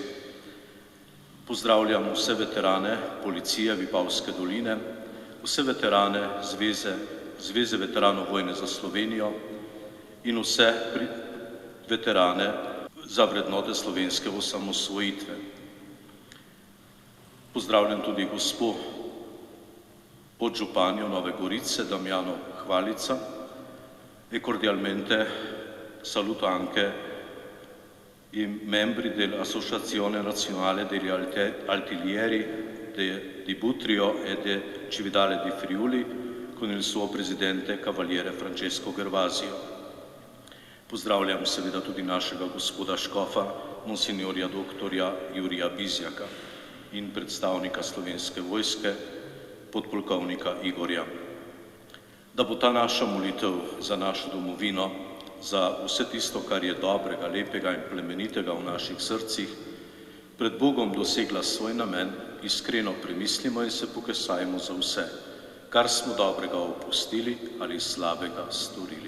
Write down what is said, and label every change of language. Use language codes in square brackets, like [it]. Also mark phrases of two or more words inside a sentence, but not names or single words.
[sl] Pozdravljam vse veterane policije Vipavske doline, vse veterane Zveze veteranov vojne za Slovenijo in vse veterane za vrednote slovenske osamosvojitve. Pozdravljam tudi gospo podžupanjo Nove Gorice, Damjano Hvalica, [it] e cordialmente saluto anche i membri dell'Associazione Nazionale degli Artiglieri di Butrio e di Cividale di Friuli con il suo presidente Cavaliere Francesco Gervasio. [sl] Pozdravljam seveda tudi našega gospoda škofa, monsignorja doktorja Jurija Bizjaka in predstavnika Slovenske vojske, podpolkovnika Igorja. Da bo ta naša molitev za našo domovino, za vse tisto, kar je dobrega, lepega in plemenitega v naših srcih, pred Bogom dosegla svoj namen, iskreno premislimo in se pokesajmo za vse, kar smo dobrega opustili ali slabega storili.